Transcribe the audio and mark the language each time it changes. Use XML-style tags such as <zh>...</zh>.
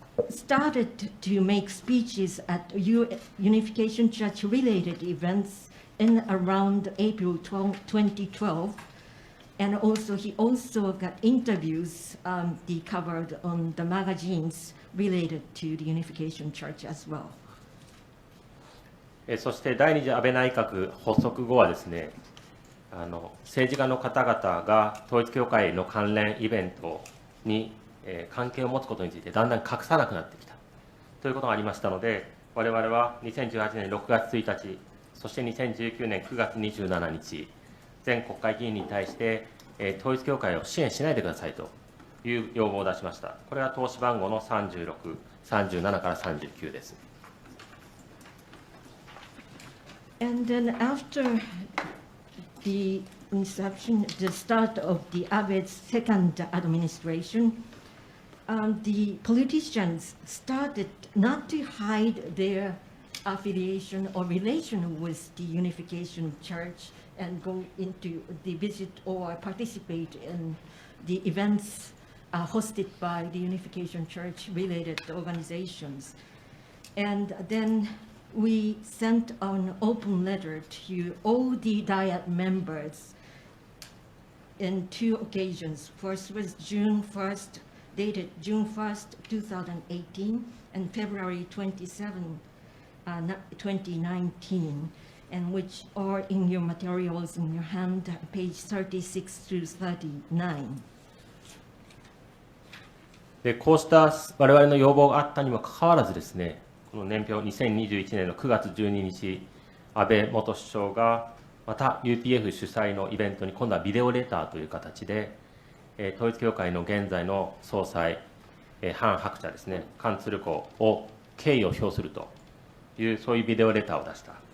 <en>started to make speeches at Unification Church related events in around April 2012, and he also got interviews covered on the magazines related to the Unification Church as well.</en> <ja>そして第二次安倍内閣発足後はですね、政治家の方々が統一教会の関連イベントに関係を持つことについてだんだん隠さなくなってきたということがありましたので、我々は2018年6月1日、そして2019年9月27日、全国会議員に対して、統一教会を支援しないでくださいという要望を出しました。これは投資番号の36、37から39です。</ja> <en>And then after the inception, the start of the Abe's second administration, the politicians started not to hide their affiliation or relation with the Unification Church and go into the visit or participate in the events hosted by the Unification Church related organizations. And then we sent an open letter to all the Diet members in two occasions. First was June 1st, dated June 1st, 2018, and February 27, 2019, and which are in your materials in your hand, page 36 through 39.</en> <ja>でこうした我々の要望があったにもかかわらずですね、この年表2021年の9月12日、安倍元首相がまた UPF 主催のイベントに今度はビデオレターという形で、統一教会の現在の総裁、ハン・ハクチャですね、カン・ツルコを敬意を表するという、そういうビデオレターを出した。</ja>